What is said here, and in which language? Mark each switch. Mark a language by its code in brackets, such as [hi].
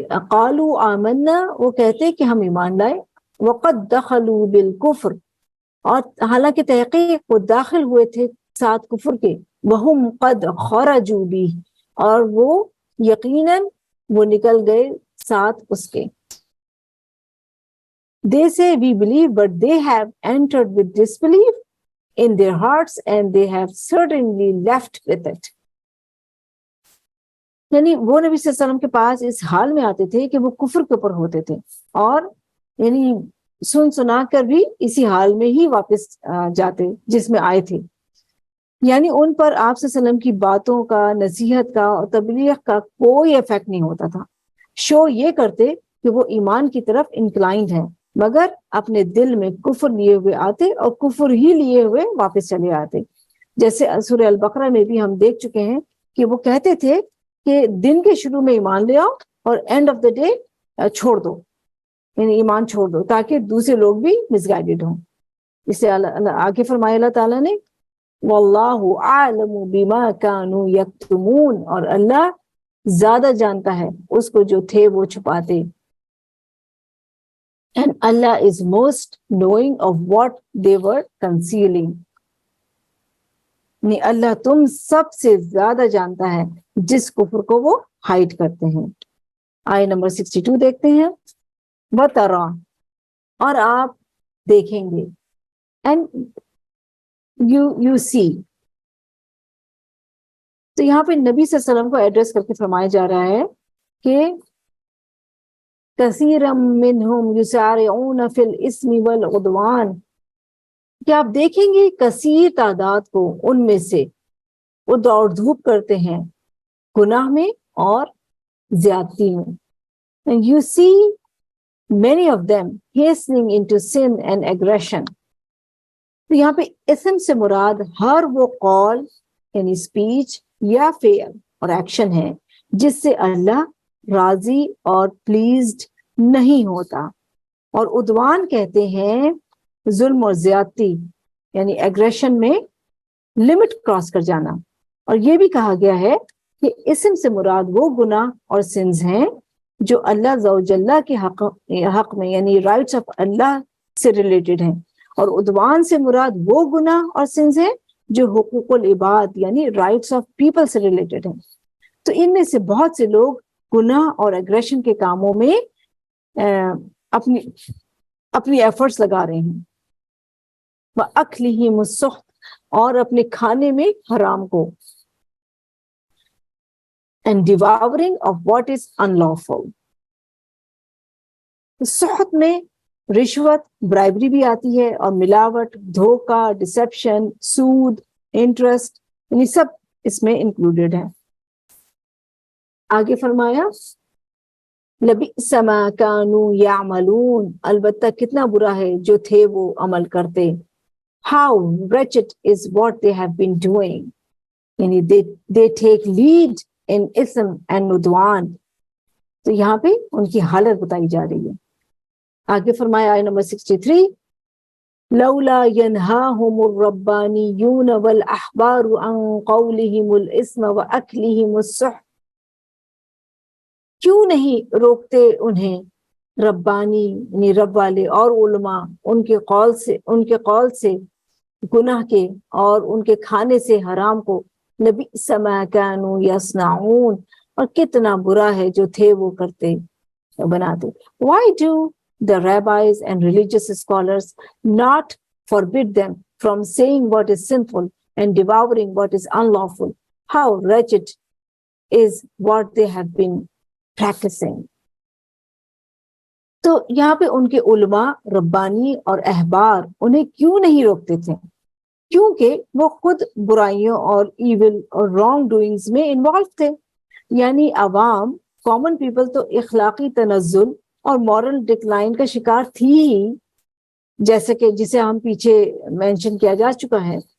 [ar] قالوا آمنا، [ur] وہ کہتے کہ ہم ایمان لائے، [ar] وقد دخلوا بالکفر، [ur] اور حالانکہ تحقیق وہ داخل ہوئے تھے ساتھ کفر کے، [ar] وہم قد خرجوا [ur] بھی، اور وہ یقیناً وہ نکل گئے ساتھ اس کے. [en] They say we believe, but they have entered with disbelief in their hearts and they have certainly left with it. [ur] یعنی وہ نبی صلی اللہ علیہ وسلم کے پاس اس حال میں آتے تھے کہ وہ کفر کے اوپر ہوتے تھے، اور یعنی سن سنا کر بھی اسی حال میں ہی واپس جاتے جس میں آئے تھے. یعنی ان پر آپ صلی اللہ علیہ وسلم کی باتوں کا، نصیحت کا اور تبلیغ کا کوئی افیکٹ نہیں ہوتا تھا. شو یہ کرتے کہ وہ ایمان کی طرف انکلائنڈ ہیں، مگر اپنے دل میں کفر لیے ہوئے آتے اور کفر ہی لیے ہوئے واپس چلے آتے. جیسے سورہ البقرہ میں بھی ہم دیکھ چکے ہیں کہ وہ کہتے تھے کہ دن کے شروع میں ایمان لے آؤ اور [en] end of the day [ur] چھوڑ دو، یعنی ایمان چھوڑ دو، تاکہ دوسرے لوگ بھی مس گائیڈڈ ہوں. اس سے آگے فرمایا اللہ تعالیٰ نے [ar] واللہ اعلم بما كانوا یکتمون، [ur] اور اللہ زیادہ جانتا ہے اس کو جو تھے وہ چھپاتے. [en] And Allah is most knowing of what they were concealing. [ur] یعنی اللہ تم سب سے زیادہ جانتا ہے جس کفر کو وہ ہائڈ کرتے ہیں. آیت نمبر 62 دیکھتے ہیں. [ar] وَتَرَى، [ur] اور آپ دیکھیں گے، [en] and you see. [ur] تو یہاں پہ نبی صلی اللہ علیہ وسلم کو ایڈریس کر کے فرمایا جا رہا ہے کہ [ar] کثیرا منہم یسارعون فی الاسم والعدوان، [ur] کہ آپ دیکھیں گے کثیر تعداد کو ان میں سے وہ دوڑ دھوپ کرتے ہیں گناہ میں اور زیادتی میں. [en] And you see many of them hastening into sin and aggression. [ur] تو یہاں پہ اسم سے مراد ہر وہ قول یعنی اسپیچ یا فعل اور ایکشن ہے جس سے اللہ راضی اور پلیزڈ نہیں ہوتا. اور عدوان کہتے ہیں ظلم اور زیادتی، یعنی ایگریشن میں لمٹ کراس کر جانا. اور یہ بھی کہا گیا ہے کہ اسم سے مراد وہ گناہ اور سنز ہیں جو اللہ عز و جل کے حق میں یعنی [en] rights of اللہ [ur] سے ریلیٹڈ ہیں، اور عدوان سے مراد وہ گناہ اور سنز ہیں جو حقوق العباد یعنی [en] rights of people [ur] سے ریلیٹڈ ہیں. تو ان میں سے بہت سے لوگ گناہ اور ایگریشن کے کاموں میں اپنی ایفرٹس لگا رہے ہیں. [ar] وَأَكْلِهِمُ السُّحْتَ، [ur] اور اپنے کھانے میں حرام کو. [en] And devouring of what is unlawful. [ur] سحت میں رشوت، برائبری بھی آتی ہے، اور ملاوٹ، دھوکہ، ڈسیپشن، سود، انٹرسٹ، یعنی سب اس میں انکلوڈیڈ ہے. آگے فرمایا [ar] لبئس ما كانوا يعملون، [ur] البتہ کتنا برا ہے جو تھے وہ عمل کرتے. [en] How wretched is what they have been doing. یعنی they take lead in ism and udwan. [ur] تو یہاں پہ ان کی حالت بتائی جا رہی ہے. آگے فرمایا آیت نمبر 63 [ar] لولا ينهاهم الربانيون والأحبار عن قولهم الاسم وأكلهم السحت، [ur] کیوں نہیں روکتے انہیں ربانی یعنی رب والے اور علماء ان کے قول سے گناہ کے اور ان کے کھانے سے حرام کو. [ar] لبئس ما كانوا يصنعون، [ur] اور کتنا برا ہے جو تھے وہ کرتے بناتے. [en] Why do the rabbis and religious scholars not forbid them from saying what is sinful and devouring what is unlawful? How wretched is what they have been practicing. [ur] تو یہاں پہ ان کے علماء ربانی اور احبار انہیں کیوں نہیں روکتے تھے؟ کیونکہ وہ خود برائیوں اور ایول اور [en] wrong doings [ur] میں انوالو تھے. یعنی عوام، [en] common people [ur] تو اخلاقی تنزل اور [en] moral decline [ur] کا شکار تھی ہی، جیسے کہ جسے ہم پیچھے مینشن کیا جا چکا ہے.